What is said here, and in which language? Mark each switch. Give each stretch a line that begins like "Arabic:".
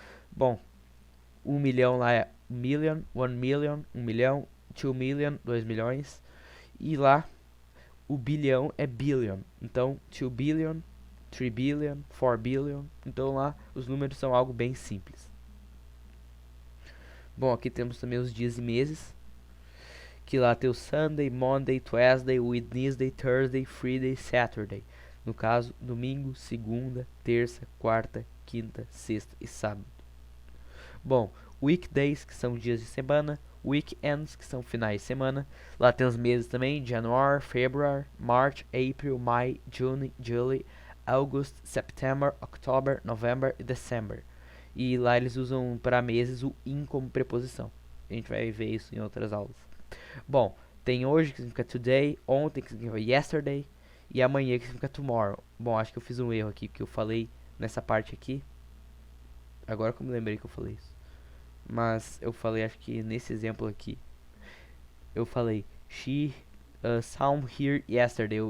Portuguese: Bom, 1 milhão lá é million, 1 million, 1 milhão, 2 million, 2 milhões. E lá, o bilhão é billion. Então, 2 billion, 3 billion, 4 billion. Então lá, os números são algo bem simples. Bom, aqui temos também os dias e meses.
English: Que lá tem o Sunday, Monday, Tuesday, Wednesday, Thursday, Friday, Saturday.
Portuguese: No caso, domingo, segunda, terça, quarta, quinta, sexta e sábado. Bom, weekdays, que são dias de semana, weekends, que são finais de semana.
English: Lá tem os meses também, January, February, March, April, May, June, July, August, September, October, November e December.
Portuguese: E lá eles usam para meses o in como preposição. A gente vai ver isso em outras aulas. Bom, tem hoje, que significa today, ontem, que significa yesterday, E amanhã que significa tomorrow. Bom, acho que eu fiz um erro aqui, porque eu falei nessa parte aqui. Agora que eu me lembrei que eu falei isso. Mas eu falei, acho que nesse exemplo aqui, eu falei,
English: she saw here yesterday.